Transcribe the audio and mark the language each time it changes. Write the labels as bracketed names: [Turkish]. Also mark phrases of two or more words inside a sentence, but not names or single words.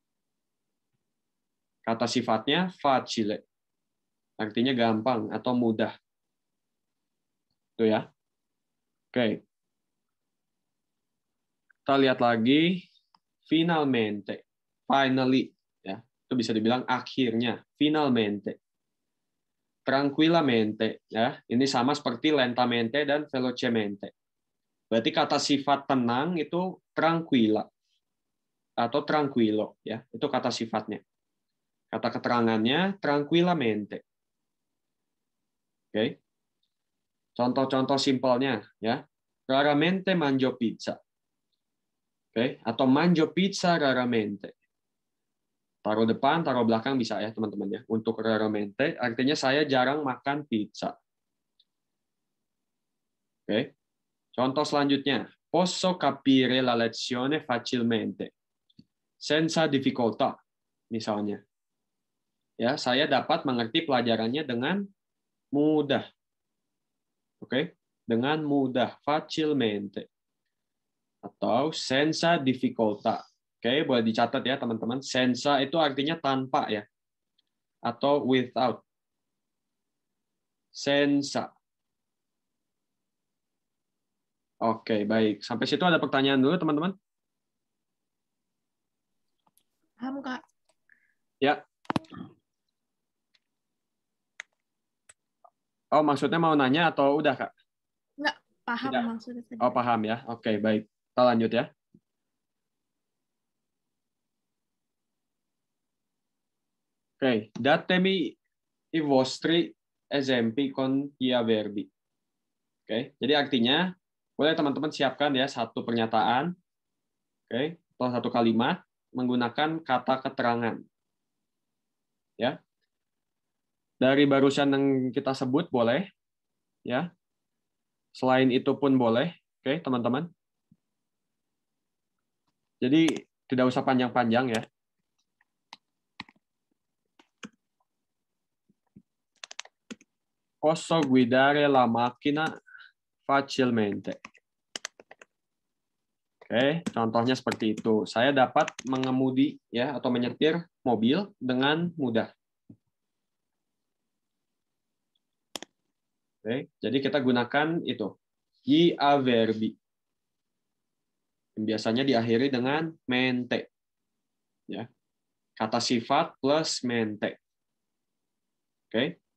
[Indonesian] Kata sifatnya facile. Artinya gampang atau mudah. Itu ya. Oke. Kita lihat lagi finalmente. Finally ya. Itu bisa dibilang akhirnya, finalmente. Tranquillamente ya. Ini sama seperti lentamente dan velocemente. Berarti kata sifat tenang itu tranquilla atau tranquillo ya. Itu kata sifatnya. Kata keterangannya tranquillamente. Oke. Contoh-contoh simpelnya ya. [Italian] Raramente mangio pizza. [Indonesian] Oke, atau [Italian] mangio pizza raramente. [Indonesian] Taruh depan, taruh belakang bisa ya, teman-teman ya. Untuk raramente artinya saya jarang makan pizza. Oke. Contoh selanjutnya, [Italian] posso capire la lezione facilmente. Senza difficoltà misalnya. [Indonesian] Ya, saya dapat mengerti pelajarannya dengan mudah. Oke, dengan mudah, facilmente. [Italian] Atau senza difficoltà. [Indonesian] Oke, boleh dicatat ya teman-teman. Senza itu artinya tanpa ya. Atau without. Senza. Oke, baik. Sampai situ ada pertanyaan dulu teman-teman? Paham, Kak? Ya. Oh, maksudnya mau nanya atau udah, Kak? Enggak, paham Tidak. maksudnya tadi. Oh, paham ya. Oke, baik. Kita lanjut ya. Oke, [Italian] datemi i vostri esempi con gli avverbi. [Indonesian] Oke, jadi artinya boleh teman-teman siapkan ya satu pernyataan, oke, atau satu kalimat menggunakan kata keterangan. Ya. Dari barusan yang kita sebut boleh, ya. Selain itu pun boleh, oke, teman-teman. Jadi tidak usah panjang-panjang ya. [Italian] Posso guidare la macchina facilmente. [Indonesian] Oke, contohnya seperti itu. Saya dapat mengemudi ya atau menyetir mobil dengan mudah. Oke, jadi kita gunakan itu [Italian] gli avverbi. [Indonesian] Yang biasanya diakhiri dengan mente. Ya. Kata sifat plus mente. Oke.